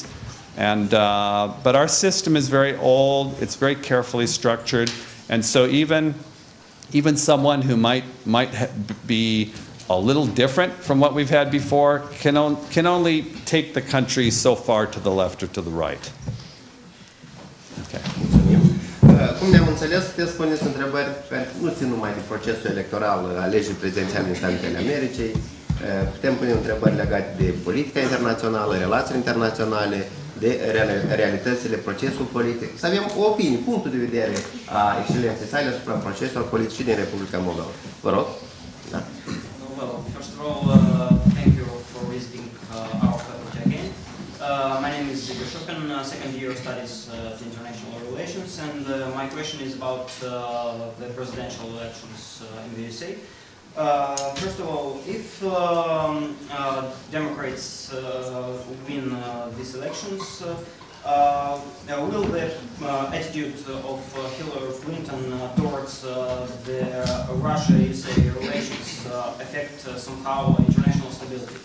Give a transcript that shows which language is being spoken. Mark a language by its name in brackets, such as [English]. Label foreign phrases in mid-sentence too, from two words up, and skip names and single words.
[English] And, but our system is very old, it's very carefully structured, and so even someone who might be a little different from what we've had before can only take the country so far to the left or to the right. Okay. [Romanian] Cum ne-am înțeles, puteți spuneți întrebări care nu țin numai de procesul electoral, alegeri prezidențiale din Statele Americii. Putem pune întrebări legate de politica internațională, relațiile internaționale, de realitățile, procesul politic. Să avem o opinie, punctul de vedere a excelenței sale asupra proceselor politice din Republica Moldova. Vă rog. Da. [English] Well, first of all, thank you for visiting our faculty again. My name is Igor Shopin, second year studies international relations, and my question is about the presidential elections in the USA. First of all, if Democrats win these elections, will the attitude of Hillary Clinton towards the Russia-USA relations affect somehow international stability?